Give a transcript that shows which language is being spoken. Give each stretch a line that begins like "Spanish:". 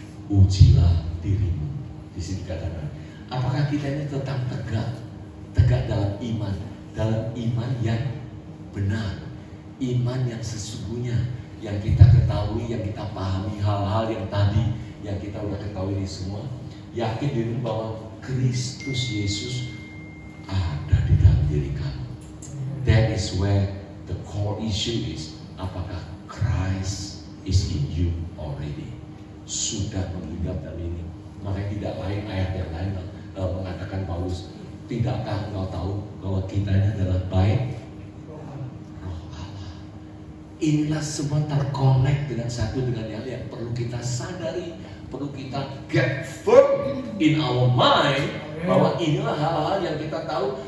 Indonesian: Ujilah dirimu. Di sini dikatakan, apakah kita ini tetap tegak dalam iman yang benar, iman yang sesungguhnya, yang kita ketahui, yang kita pahami, hal-hal yang tadi yang kita udah ketahui ini semua, yakin diri bahwa Kristus Yesus ada di dalam diri kamu.
English: That is where the core issue is. Apakah Christ is in you already?
Indonesian: Sudah menggenggam dalam ini. Makanya tidak lain ayat yang lain mengatakan Paulus, tidakkah engkau tahu bahwa kita ini adalah baik Roh Allah. Inilah semua terkonek dengan satu dengan yang lain yang perlu kita sadari, perlu kita
English: get firm in our mind,
Indonesian: bahwa inilah hal-hal yang kita tahu.